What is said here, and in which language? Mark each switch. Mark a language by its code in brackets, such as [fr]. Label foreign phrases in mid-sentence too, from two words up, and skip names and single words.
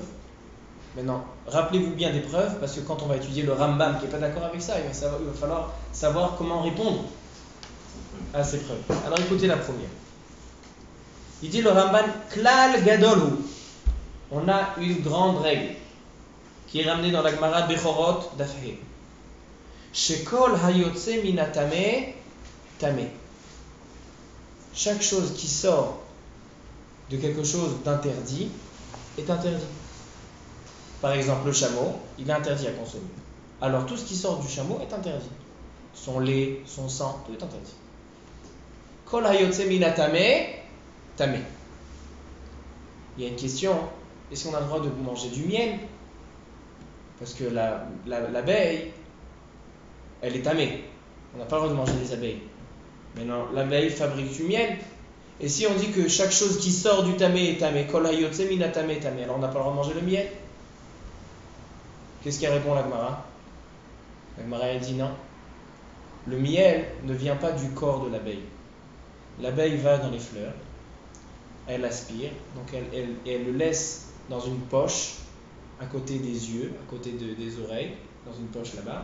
[fr] Maintenant, rappelez-vous bien des preuves, parce que quand on va étudier le Rambam qui n'est pas d'accord avec ça, il va falloir savoir comment répondre à ces preuves. Alors écoutez la première. Il dit le Ramban, [he] כלל גדול. [fr] On a une grande règle qui est ramenée dans la Gemara Bechorot Dafhe. [he] שכל היוצא מן הטמא טמא. [fr] Chaque chose qui sort de quelque chose d'interdit est interdit. Par exemple, le chameau, il est interdit à consommer. Alors tout ce qui sort du chameau est interdit. Son lait, son sang, tout est interdit. [he] כל היוצא מן הטמא טמא. [fr] Il y a une question, est-ce qu'on a le droit de manger du miel? Parce que l'abeille, elle est tamée. On n'a pas le droit de manger des abeilles. Maintenant, l'abeille fabrique du miel. Et si on dit que chaque chose qui sort du tamé est tamé, [he] כל היוצא מן הטמא טמא, [fr] alors on n'a pas le droit de manger le miel? Qu'est-ce qu'elle répond la Gemara? La Gemara elle dit non. Le miel ne vient pas du corps de l'abeille. L'abeille va dans les fleurs, elle aspire, donc elle le laisse dans une poche à côté des yeux, à côté des oreilles, dans une poche là-bas.